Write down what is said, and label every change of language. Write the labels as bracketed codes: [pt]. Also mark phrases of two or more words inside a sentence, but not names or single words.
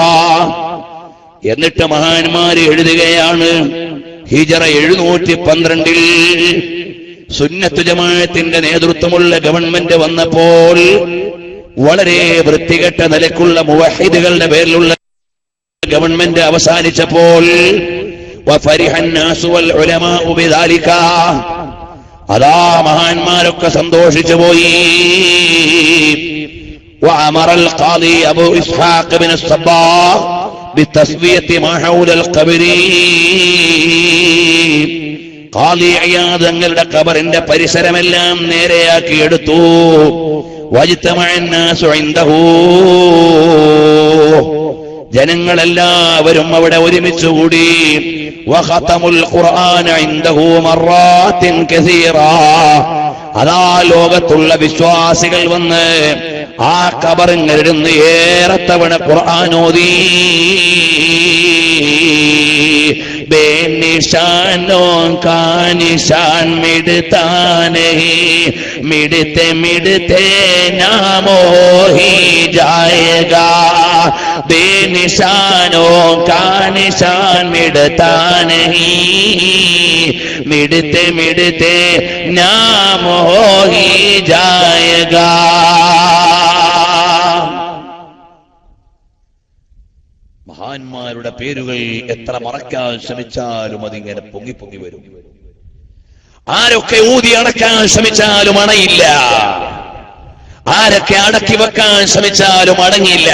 [ml] എന്നിട്ട് മഹാന്മാര് എഴുതുകയാണ്, ഹിജറ 712 സുന്നത്ത് ജമാഅത്തിന്റെ നേതൃത്വമുള്ള ഗവൺമെന്റ് വന്നപ്പോൾ വളരെ വൃത്തികെട്ട നിലക്കുള്ള മുവഹിദുകളുടെ പേരിലുള്ള ഗവൺമെന്റ് അവസാനിച്ചപ്പോൾ അതാ മഹാന്മാരൊക്കെ സന്തോഷിച്ചു പോയി. [ar] وأمر القاضي أبو إسحاق بن الصباغ بتسوية ما حول القبر. [ml] ഖാദി ഇയാദ് തങ്ങളുടെ ഖബറിന്റെ പരിസരമെല്ലാം നേരെയാക്കി എടുത്തു. [ar] വജ്തമഅ الناس عنده. [ml] ജനങ്ങളെല്ലാവരും അവിടെ ഒരുമിച്ചുകൂടി. [ar] وختموا القرآن عنده مرات كثيرة. [ml] അതാ ലോകത്തുള്ള വിശ്വാസികൾ വന്ന് ആ ഖബറിലിരുന്ന് ഏറെ തവണ ഖുർആൻ ഓതി. [hi] बेनिशानों का निशान मिटता नहीं, मिटते मिटते नाम हो ही जाएगा. बेनिशानों का निशान मिटता नहीं, मिटते मिटते नाम हो ही जाएगा. [ml] മഹാന്മാരുടെ പേരുകൾ എത്ര മറക്കാൻ ശ്രമിച്ചാലും അതിങ്ങനെ പൊങ്ങി പൊങ്ങി വരും. ആരൊക്കെ ഊതി അടക്കാൻ ശ്രമിച്ചാലും അണയില്ല, ആരൊക്കെ അടക്കി വെക്കാൻ ശ്രമിച്ചാലും അടങ്ങില്ല.